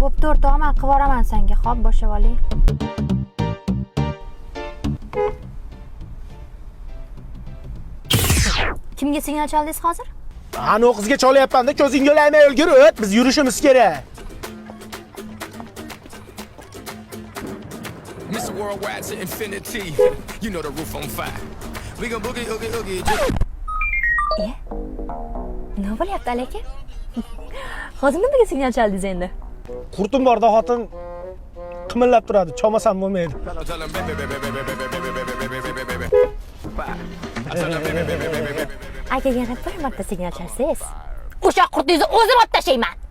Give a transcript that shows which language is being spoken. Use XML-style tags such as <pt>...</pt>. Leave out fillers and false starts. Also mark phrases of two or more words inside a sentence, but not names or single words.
<uz>Bo'pti o'rtog'im, men qilib yuboraman senga. Xo'p, boshlab oling. Kimga signal chaldingiz hozir? Ana o qizga cholyapman-da, ko'zingga olamay o'lgir o't. Biz yurishimiz kerak.</uz> <en>Mr. Worldwide to infinity. You know the roof on fire. We gon' boogie, oogie, oogie.</en> <uz>Nima bo'lyapti, aka? Hozir nimaga signal chaldingiz endi? Qurtim borda xotin qimillab turadi, chomasam bo'lmaydi. Aka yana bir marta signal chalsangiz, o'sha qurtingizni o'zim olib tashlayman.</uz>